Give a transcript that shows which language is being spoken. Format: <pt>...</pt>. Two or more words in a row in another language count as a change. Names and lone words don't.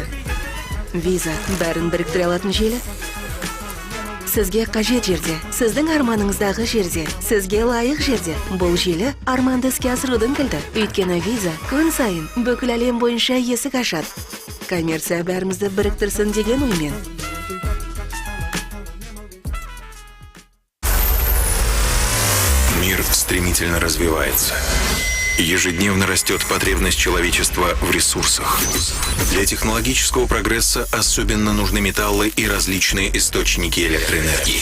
<kk>Виза бәрін біріктіре алатын желі. Сізге қажет жерде, сіздің арманыңыздағы жерде, сізге лайық жерде. Бұл желі арманды іске асырудың кілті. Өйткені виза күн сайын бүкіл әлем бойынша есік ашады. Коммерция бәрімізді біріктірсін деген оймен.</kk> <ru>Мир стремительно развивается. Ежедневно растет потребность человечества в ресурсах. Для технологического прогресса особенно нужны металлы и различные источники электроэнергии.</ru>